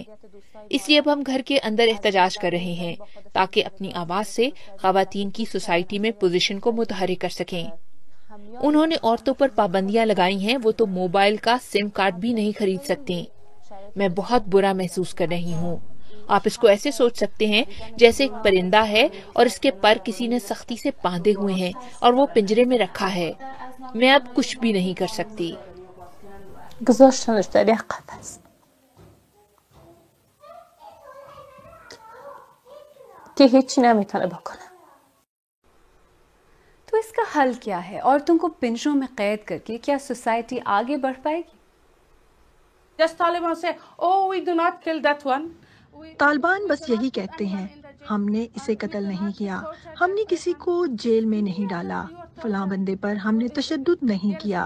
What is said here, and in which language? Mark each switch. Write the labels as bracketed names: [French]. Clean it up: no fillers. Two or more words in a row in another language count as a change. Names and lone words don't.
[Urdu] اس لیے اب ہم گھر کے اندر احتجاج کر رہے ہیں تاکہ اپنی آواز سے خواتین کی سوسائٹی میں پوزیشن کو متحرک کر سکیں. انہوں نے عورتوں پر پابندیاں لگائی ہیں، وہ تو موبائل کا [English] SIM card [Urdu] بھی نہیں خرید سکتی. میں بہت برا محسوس کر رہی ہوں. آپ اس کو ایسے سوچ سکتے ہیں جیسے ایک پرندہ ہے اور اس کے پر کسی نے سختی سے باندھے ہوئے ہیں اور وہ پنجرے میں رکھا ہے. میں اب کچھ بھی نہیں کر سکتی. [Persian] گذاشتنش در یک قفس. که هیچی نمیتونه بکنه. [Urdu] تو اس کا حل کیا ہے؟ عورتوں کو پنجروں میں قید کر کے کیا سوسائٹی آگے بڑھ پائے گی؟ طالبان بس یہی کہتے ہیں، ہم نے اسے قتل نہیں کیا، ہم نے کسی کو جیل میں نہیں ڈالا، فلاں بندے پر ہم نے تشدد نہیں کیا.